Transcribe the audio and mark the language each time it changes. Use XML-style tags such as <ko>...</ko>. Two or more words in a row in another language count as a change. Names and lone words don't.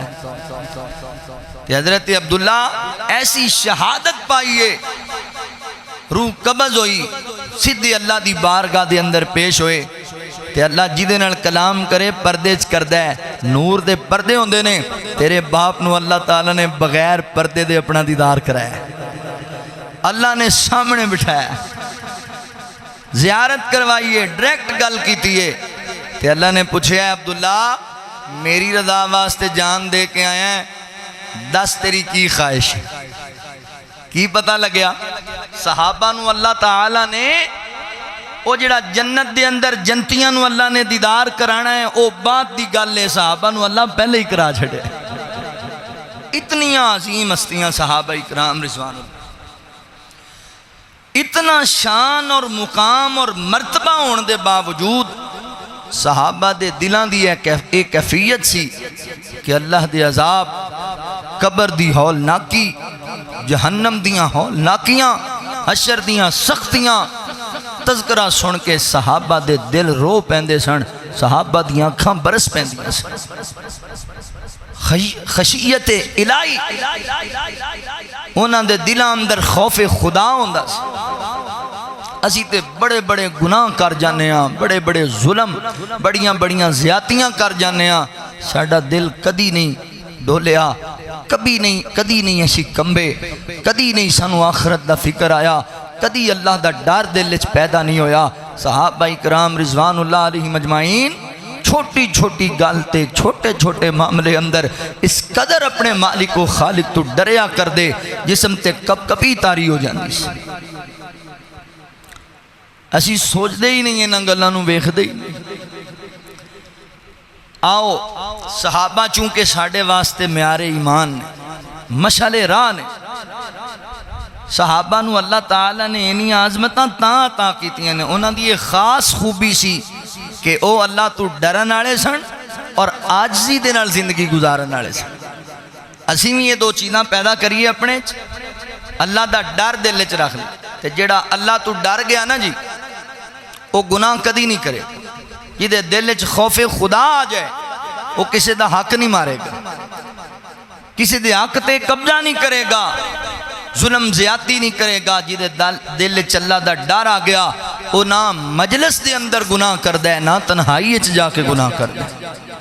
<pa>تے حضرت عبداللہ ایسی شہادت پائیے، روح قبض ہوئی، سیدھی اللہ دی بارگاہ دے اندر پیش ہوئے، تے اللہ جیدے نال کلام کرے پردے چ کردہ ہے، نور دے پردے ہوندے نے، تیرے باپ نو اللہ تعالیٰ نے بغیر پردے دے اپنا دیدار کرایا ہے، اللہ نے سامنے بٹھایا، زیارت کروائیے، ڈائریکٹ گل کیتیے، تے اللہ نے پوچھا ہے عبداللہ میری رضا واسطے جان دے کے آیا ہے، دس تیری کی خواہش ہے؟ کی پتہ لگیا؟ صحابہ نو اللہ تعالیٰ نے او جڑا جنت دے اندر جنتیاں نو اللہ نے دیدار کرانا ہے، او بات دی گل ہے، صحابہ نو اللہ پہلے ہی کرا چھڑے۔ اتنی عظیم ہستیاں صحابہ اکرام</pa> <ar>رضوان اللہ،</ar> <pa>اتنا شان اور مقام اور مرتبہ ہونے دے باوجود صحابہ دے دلان دی ایک کیفیت سی کہ اللہ دے عذاب، قبر دی ہول ناکی، جہنم دیاں ہول ناکیاں، حشر دیاں سختیاں تذکرہ سن کے صحابہ دے دل رو پیندے سن، صحابہ دیاں اکھاں برس پیندیاں سن۔ خشیت الہی انہاں دے دلاں اندر خوف خدا ہوندا سی۔ اسی تے بڑے بڑے گناہ کر جانے ہاں، بڑے بڑے ظلم، بڑیاں بڑیاں زیادتیاں کر جانے ہاں، ساڈا دل کدی نہیں ڈولیا، کدی نہیں اسی کمبے، کدی نہیں سانو آخرت دا فکر آیا، کدی اللہ دا ڈر دل وچ پیدا نہیں ہویا۔ صحابہ اکرام</pa> <ar>رضوان اللہ علیہ مجمعین</ar> <pa>چھوٹی چھوٹی گل تے چھوٹے چھوٹے معاملے اندر اس قدر اپنے مالک و خالق تو ڈریا کر دے، جسم تے کپ کپی تاری ہو جاندی سی۔ اسی سوچ دے ہی نہیں انہاں گلاں نوں ویکھ دے ہی نہیں۔ آؤ صحابہ چونکہ ساڑھے واسطے معیار ایمان نے، مشعل راہ نے، صحابہ نو اللہ تعالیٰ نے انہی عظمتاں تاں عطا کیتیاں نے، انہاں دی ایک خاص خوبی سی کہ او اللہ تو ڈرن والے سن اور عاجزی دے نال زندگی گزارن والے سن۔ اسی بھی یہ دو چیزاں پیدا کریے اپنے چ، اللہ دا ڈر دل وچ رکھ لے، تے جڑا اللہ تو ڈر گیا نا جی، وہ گناہ کدی نہیں کرے۔ جدے دل وچ خوف خدا آ جائے وہ کسی دا حق نہیں مارے گا، کسی دے حق تے قبضہ نہیں کرے گا، ظلم زیادتی نہیں کرے گا۔ جدے دل وچ اللہ دا ڈر آ گیا وہ نہ مجلس دے اندر گناہ کردہ ہے، نہ تنہائی وچ جا کے گناہ کردہ ہے۔</pa>